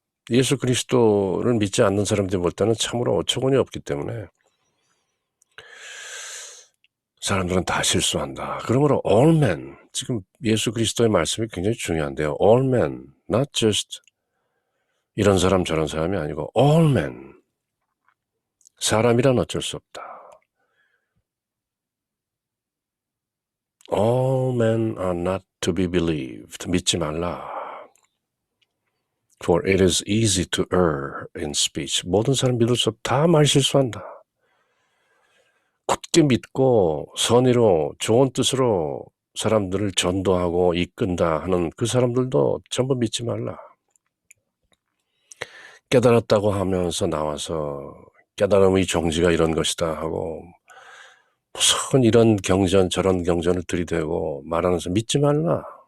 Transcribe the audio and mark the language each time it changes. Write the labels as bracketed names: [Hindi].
[Korean] 예수 그리스도를 믿지 않는 사람들이 볼 때는 참으로 어처구니 없기 때문에 사람들은 다 실수한다. 그러므로 [English] all men, [Korean] 지금 예수 그리스도의 말씀이 굉장히 중요한데요. [English] all men, not just [Korean] 이런 사람 저런 사람이 아니고 [English] all men, [Korean] 사람이란 어쩔 수 없다. [English] All men are not to be believed. [Korean] 믿지 말라. [English] For it is easy to err in speech. [Korean] 모든 사람 믿을 수 없다. 다 말 실수한다. 굳게 믿고 선의로 좋은 뜻으로 사람들을 전도하고 이끈다 하는 그 사람들도 전부 믿지 말라. 깨달았다고 하면서 나와서 깨달음의 정지가 이런 것이다 하고 무슨 이런 경전 저런 경전을 들이대고 말하면서 믿지 말라.